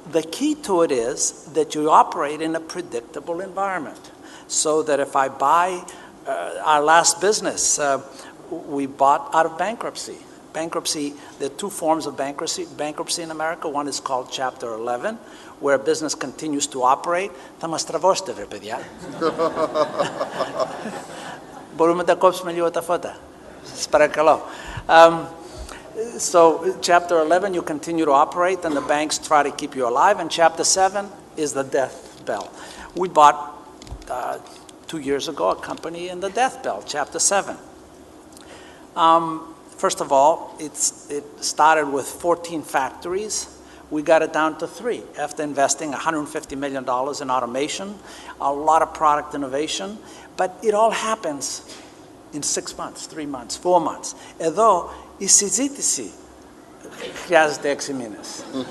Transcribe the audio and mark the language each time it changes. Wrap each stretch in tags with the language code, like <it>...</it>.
<en>The key to it is that you operate in a predictable environment. So that if I buy our last business, we bought out of bankruptcy. Bankruptcy, there are two forms of bankruptcy in America. One is called Chapter 11, where a business continues to operate.</en> <el>Θα μας τραβώσετε, βρε παιδιά. Μπορούμε να τα κόψουμε λίγο τα φώτα. Σας παρακαλώ.</el> <en>So Chapter 11, you continue to operate, and the banks try to keep you alive. And Chapter 7 is the death bell. We bought 2 years ago a company in the death bell, Chapter 7. First of all, it started with 14 factories. We got it down to 3 after investing $150 million in automation, a lot of product innovation, but it all happens in 6 months, 3 months, 4 months.</en> <el>Εδώ η συζήτηση χρειάζεται 6 μήνες.</el>